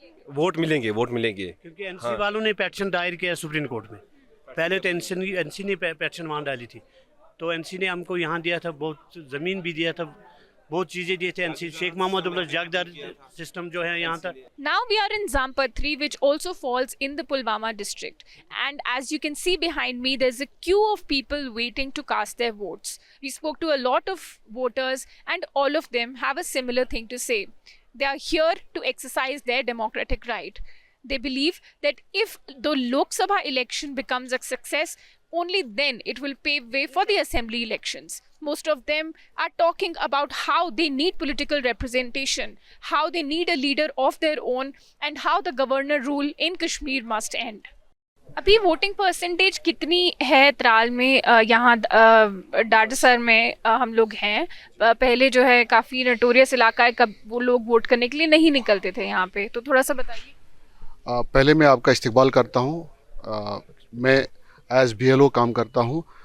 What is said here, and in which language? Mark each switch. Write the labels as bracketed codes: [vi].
[hi] Vote मिलेंगे क्योंकि NC वालों ने पेटिशन दायर किया सुप्रीम कोर्ट में। पहले तो एनसी ने पेटिशन वहाँ डाली थी, तो एनसी ने हमको यहाँ दिया था, बहुत ज़मीन भी दिया था, बहुत चीज़ें दिए थे एनसी शेख मोहम्मद अब्दुल जागदार सिस्टम जो है यहाँ तक। [en] Now we are in Zampat 3, which also falls in the Pulwama district. And as you can see behind me, there's a queue of people waiting to cast their votes. We spoke to a lot of voters, and all of them have a similar thing to say. They are here to exercise their democratic right. They believe that if the Lok Sabha election becomes a success, only then it will pave way for the assembly elections. Most of them are talking about how they need political representation, how they need a leader of their own, and how the governor rule in Kashmir must end. [hi] अभी voting percentage कितनी है त्राल में? यहाँ डाटसर में हम लोग हैं। पहले जो है काफ़ी नटोरियस इलाका है, कब वो लोग वोट करने के लिए नहीं निकलते थे यहाँ पे, तो थोड़ा सा बताइए। पहले मैं आपका इस्तकबाल करता हूँ। मैं एज BLO काम करता हूँ।